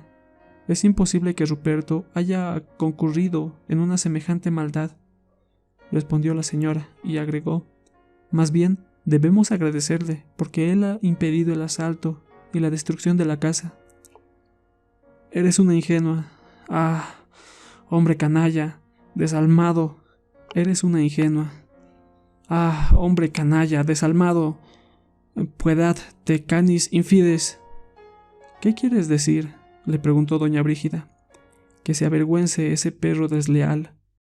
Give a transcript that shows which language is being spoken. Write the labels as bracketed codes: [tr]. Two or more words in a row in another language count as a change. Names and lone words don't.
[es] Es imposible que Ruperto haya concurrido en una semejante maldad, respondió la señora, y agregó, más bien debemos agradecerle, porque él ha impedido el asalto y la destrucción de la casa. Eres una ingenua. Ah, hombre canalla, desalmado, eres una ingenua. Ah, hombre canalla, [la] desalmado, puedat te canis infides. ¿Qué quieres decir?, le preguntó doña Brígida. Que se avergüence ese perro desleal,